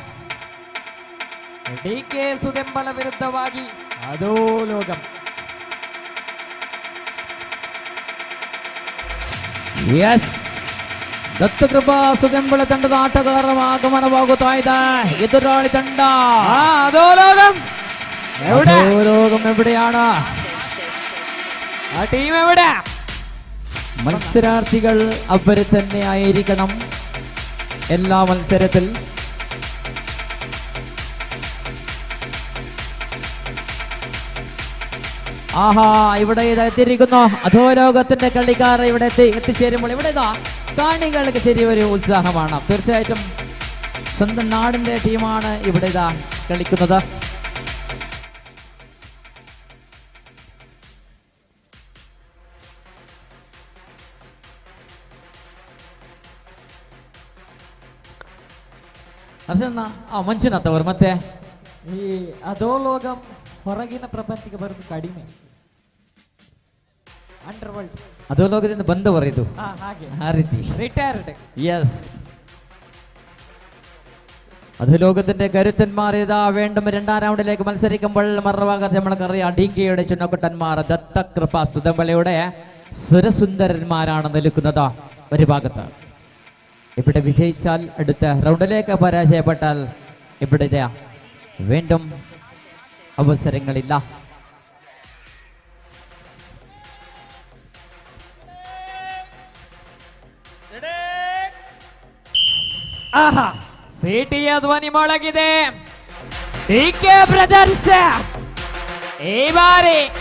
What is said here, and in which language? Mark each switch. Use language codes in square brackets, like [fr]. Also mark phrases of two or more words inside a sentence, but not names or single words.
[kn] DK ಸುದೆಂಬಲ ವಿರುದ್ಧವಾಗಿ ಅಧೋಲೋಕಂ. ಎಸ್ ದತ್ತಕೃಪಾ ಸುದೆಂಬಳ ತಂಡದ ಆಟಗಾರರ ಆಗಮನವಾಗುತ್ತಾ ಇದೆ. ಎದುರಾಳಿ ತಂಡ [ml] അധോലോകം അധോലോകം എവിടെയാണ്? ആ ടീം എവിടെ? മത്സരാർത്ഥികൾ അവര് തന്നെ ആയിരിക്കണം എല്ലാ മത്സരത്തിൽ. ആഹാ, ഇവിടെ ഇത് എത്തിയിരിക്കുന്നു. അധോലോകത്തിന്റെ കളിക്കാർ ഇവിടെ എത്തിച്ചേരുമ്പോൾ ഇവിടെ ഇതാ കാണികൾക്ക് ചെറിയൊരു ഉത്സാഹമാണ്. തീർച്ചയായിട്ടും സ്വന്തം നാടിന്റെ ടീമാണ് ഇവിടെ ഇതാ കളിക്കുന്നത്. [kn] ಮಂಜುನಾಥ್ ಅವರು ಮತ್ತೆ ಈ ಅಧೋಲೋಕಂ ಹೊರಗಿನ ಪ್ರಪಂಚಕ್ಕೆ ಬರೋದು ಕಡಿಮೆ. [en] under world [kn] ಅಧೋಲೋಕದಿಂದ ಬಂದವರು ಇದು ಹಾಗೆ ಆ ರೀತಿ [ml] റിട്ടയർഡ്. യെസ്, അധോലോകത്തിന്റെ കരുത്തന്മാർ ഇതാ വീണ്ടും രണ്ടാം റൗണ്ടിലേക്ക് മത്സരിക്കുമ്പോൾ മറുഭാഗത്ത് നമ്മൾക്കറിയാം DKയുടെ ചുണ്ണക്കുട്ടന്മാർ ദത്തകൃപ സുദമ്പലയുടെ സുരസുന്ദരന്മാരാണ് നിൽക്കുന്നത് ഒരു ഭാഗത്ത്. ഇവിടെ വിജയിച്ചാൽ അടുത്ത റൗണ്ടിലേക്ക് പരാജയപ്പെട്ടാൽ ഇവിടെ വീണ്ടും അവസരങ്ങളില്ല. [kn] ಆಹಾ, ಸಿಟಿಯ ಧ್ವನಿ ಮೊಳಗಿದೆ. DK ಬ್ರದರ್ಸ್ ಈ ಬಾರಿ